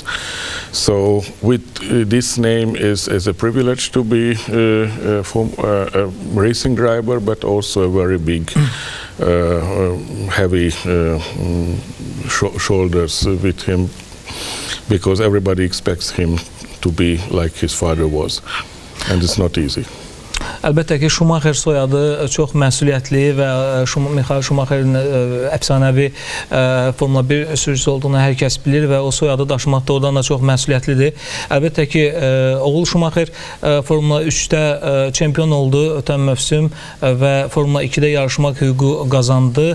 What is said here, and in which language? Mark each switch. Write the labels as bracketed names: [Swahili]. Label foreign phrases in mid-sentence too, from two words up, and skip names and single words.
[English] So with this name is a privilege to be a racing driver, but also a very big, heavy shoulders with him, because everybody expects him to be like his father was, and it's not easy. [Azerbaijani] Əlbəttə ki, Schumacher soyadı çox məsuliyyətli və Michael Schumacherin əfsanəvi Formula 1 sürücüsü olduğunu hər kəs bilir və o soyadı daşımaq doğrudan da çox məsuliyyətlidir. Əlbəttə ki, oğul Schumacher Formula 3-də çempion oldu ötən mövsüm və Formula 2-də yarışmaq hüququ qazandı.